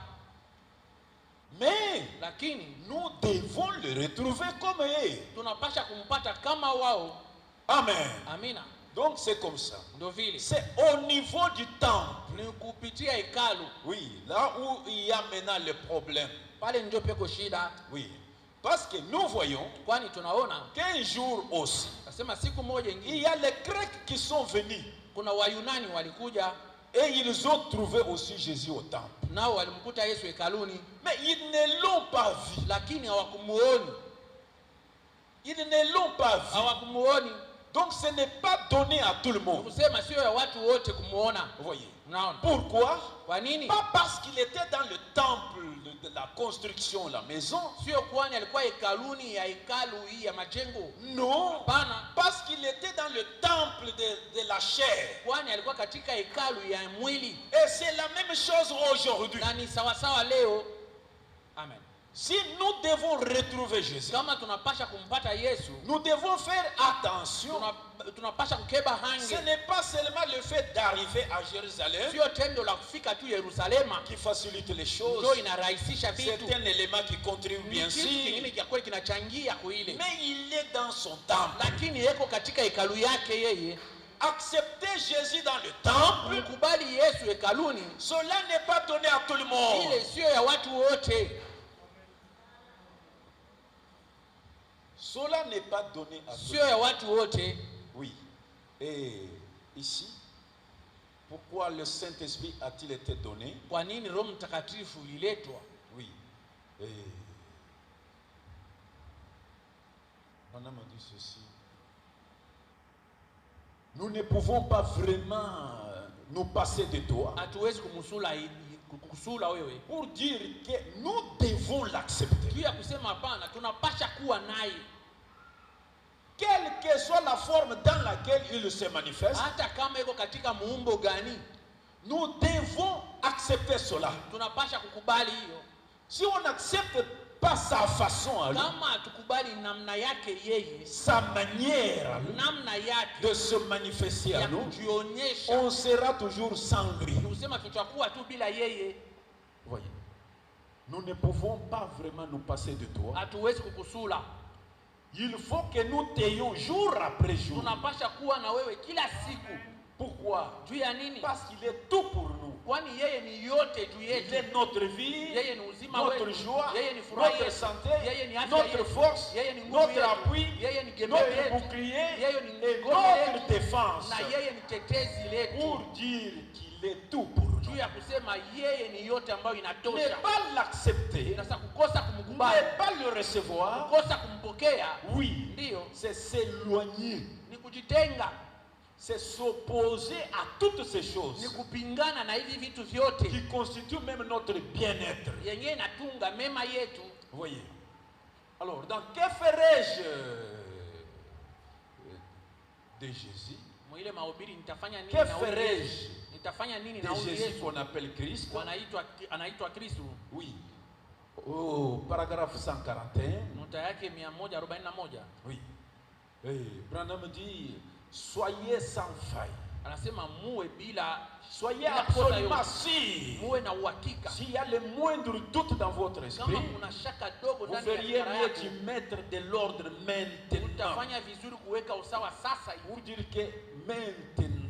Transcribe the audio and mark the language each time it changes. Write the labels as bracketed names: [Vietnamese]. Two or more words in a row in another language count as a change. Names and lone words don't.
[French] Mais [Swahili] lakini [French] nous devons le retrouver comme eux. [Swahili] tunapasha kumpata kama wao. [French] Amen. [Swahili] Amina. [French] Donc c'est comme ça. [Swahili] Ndio vile [French] C'est au niveau du temple. [Swahili] ni kupitia hekalu, [French] Oui, là où il y a maintenant le problème. [Swahili] pale ndio peko shida, [French] Oui. Parce que nous voyons [Swahili] kwani tunaona [French] qu'un jour aussi, [Swahili] nasema siku moja [French] il [Swahili] ingine [French] y a les Grecs qui sont venus [Swahili] kuna Wayunani walikuja [French] et ils ont trouvé aussi Jésus au temple. [Swahili] nao walimkuta Yesu hekaluni, [French] Mais ils ne l'ont pas vu. [Swahili] lakini hawakumuoni, [French] Ils ne l'ont pas vu. [Swahili] hawakumuoni. [French] Donc ce n'est pas donné à tout le monde. [Swahili] Kusema sio ya watu wote kumuona. [French] Vous voyez. [Swahili] Unaona? [French] Pourquoi? [Swahili] Kwa nini? [French] Pas parce qu'il était dans le temple de la construction, la maison. [Swahili] Sio kwani alikuwa hekaluni ya hekalu hii ya majengo. [French] Non. [Swahili] Hapana. [French] Parce qu'il était dans le temple de la chair. [Swahili] Kwani alikuwa katika hekalu ya mwili. [French] Et c'est la même chose aujourd'hui. [Swahili] Na ni sawa sawa leo. [French] Amen. Si nous devons retrouver Jésus, [Swahili] Kama tunapasha kumpata Yesu, [French] nous devons faire attention. [Swahili] tunapasha kukeba [French] Ce [Swahili] hange. [French] n'est pas seulement le fait d'arriver à Jérusalem [Swahili] Sio tendo la kufika tu Yerusalema [French] qui facilite les choses. [Swahili] ndio inarahisisha [French] C'est [Swahili] vitu. [French] un élément qui contribue bien [Swahili] Kitu kingine [French] sûr. [Swahili] cha kweli kinachangia kuile. [French] Mais il est dans son temple. [Swahili] Lakini yeko katika hekalu yake yeye. [French] Accepter Jésus dans le temple, [Swahili] Mkubali Yesu hekaluni, [French] cela n'est pas donné à tout le monde. [Swahili] ile sio ya watu wote. [French] Cela n'est pas donné à tout le [Swahili] Sio ya watu wote. [French] Oui. Et ici, pourquoi le Saint-Esprit a-t-il été donné? [Swahili] Kwa nini Roho Mtakatifu liletwa? [French] Oui. Et on a dit ceci. Nous ne pouvons pas vraiment nous passer de toi [Swahili] Hatuwezi kukusula wewe. [French] pour dire que nous devons l'accepter. [Swahili] Juu ya kusema hapana, tunapasha kuwa naye. [French] Quelle que soit la forme dans laquelle il se manifeste, [Swahili] Hata kama iko katika muumbo gani, [French] nous devons accepter cela. [Swahili] tunapasha kukubali hiyo. [French] Si on n'accepte pas sa façon à lui, [Swahili] Kama hatukubali namna yake yeye, [French] sa manière à lui [Swahili] namna yake [French] de se manifester à [Swahili] ya [French] nous, [Swahili] kujionyesha, [French] on sera toujours sans lui. [Swahili] kusema tutakuwa tu bila yeye. [French] Voyez, nous ne pouvons pas vraiment nous passer de toi. [Swahili] Hatuwezi kukusula. [French] Il faut que nous t'ayons jour après jour. [Swahili] Tunapasha kuwa na wewe kila siku. [French] Pourquoi? [Swahili] Juu ya nini? [French] Parce qu'il est tout pour nous. [Swahili] Kwani yeye ni yote juu [French] Il [Swahili] yetu. [French] est notre vie, [Swahili] Yeye ni uzima [French] notre [Swahili] wetu. [French] joie, [Swahili] Yeye ni furaha [French] notre [Swahili] yetu. [French] santé, [Swahili] Yeye ni afya [French] notre [Swahili] yetu. [French] force, [Swahili] Yeye ni nguvu [French] notre [Swahili] yetu. [French] appui, [Swahili] Yeye ni gemeo [French] notre [Swahili] yetu. [French] bouclier [Swahili] Yeye ni [French] et [Swahili] ngome [French] notre [Swahili] yetu. [French] défense. [Swahili] Na yeye ni tetezi letu. [French] Pour dire qu'il est tout pour nous. [Swahili] Juu ya kusema yeye ni yote ambayo [French] Ne [Swahili] inatosha. [French] pas l'accepter, [Swahili] Sasa kukosa kumkubali, [French] ne pas le recevoir, [Swahili] kukosa kumpokea, [French] oui, [Swahili] ndio [French] c'est s'éloigner, [Swahili] ni kujitenga, [French] c'est s'opposer à toutes ces [Swahili] ni [French] choses [Swahili] kupingana na hivi vitu vyote [French] qui constituent même notre bien-être. [Swahili] yenyewe inatunga mema yetu. [French] Vous voyez? Alors, dans que ferais-je de Jésus? [Swahili] Mwile mahubiri nitafanya nini [French] Que [Swahili] na huyu Yesu? [French] ferais-je [Swahili] Nitafanya nini [French] de [Swahili] na huyu [French] Jésus [Swahili] Yesu? [French] qu'on appelle Christ? [Swahili] Anaitwa Kristo. [French] Oui. Au paragraphe 141. [Swahili] Nota yake 141. [French] Oui. Branham dit, soyez sans faille. [Swahili] Anasema muwe bila, [French] Soyez [Swahili] bila [French] absolument [Swahili] kosa yoyote. [French] sûrs. [Swahili] Muwe na uhakika. [French] S'il y a le moindre doute dans votre esprit, [Swahili] Kama kuna shaka dogo [French] vous [Swahili] ndani ya [French] feriez [Swahili] fikra [French] mieux [Swahili] yako, [French] d'y mettre de l'ordre maintenant. [Swahili] utafanya vizuri kuweka usawa sasa hivi. [French] Pour dire que maintenant,